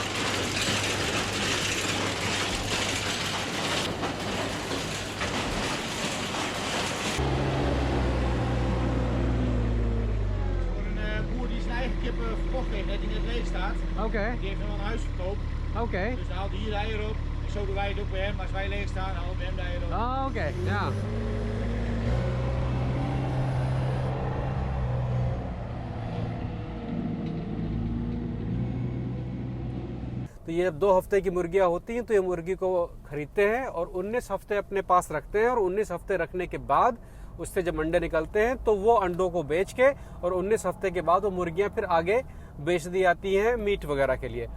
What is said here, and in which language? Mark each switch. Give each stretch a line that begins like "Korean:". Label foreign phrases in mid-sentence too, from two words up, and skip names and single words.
Dutch: Kippen verkocht heeft, net die net leeg staat. Oké. Die heeft nog een huis verkoopt. Oké. Dus dan haalt hij hier de eieren op. En zo doen wij het ook bij hem. Als wij leeg staan, halen we hem de eieren op. Oh, oké. Ja.
Hindi: तो ये 2 हफ्ते की मुर्गियाँ होती हैं, तो ये मुर्गी को खरीदते हैं और 19 हफ्ते अपने पास रखते हैं। और 19 हफ्ते रखने के बाद उससे जब अंडे निकलते हैं तो वो अंडों को बेच के और 19 हफ्ते के बाद वो मुर्गियाँ फिर आगे बेच दी जाती हैं मीट वगैरह के लिए।